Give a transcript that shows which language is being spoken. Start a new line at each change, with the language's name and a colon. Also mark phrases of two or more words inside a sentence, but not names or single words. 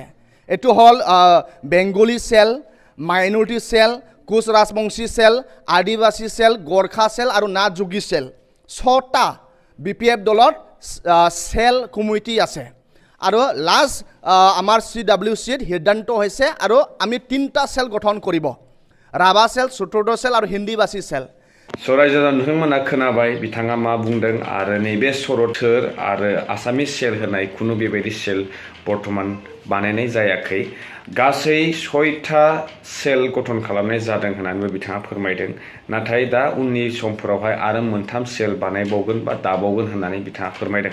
Assamese: এইটো হ'ল বেংগলী সেল, মাইনৰিটি সেল, কোচ ৰাজবংশী সেল, আদিবাসী সেল, গোৰ্খা সেল আৰু নাথ যোগী সেল। 6টা BPF দলৰ সেল কমিটি আছে আৰু লাষ্ট আমাৰ CWCত সিদ্ধান্ত হৈছে আৰু আমি 3টা সেল গঠন কৰিব, ৰাভা সেল, চতুৰ্থ সেল আৰু হিন্দীভাষী সেল।
Bodo: रायजो नोंथांमोना खोनाबाय बिथाङा मा बुंदों आरो नैबे सरथोर आरो आसामिस सेल होनाय खुनु बेबायदि सेल बर्तमान बानायनाय जायाखै। गासै 6टा सेल गठन खालामनाय जादों होननानैबो बिथाङा फोरमायदों। नाथाय दा उननि समफोरावहाय आरो 3 सेल बानायबावगोन बा दाबावगोन होननानै बिथाङा फोरमायदों।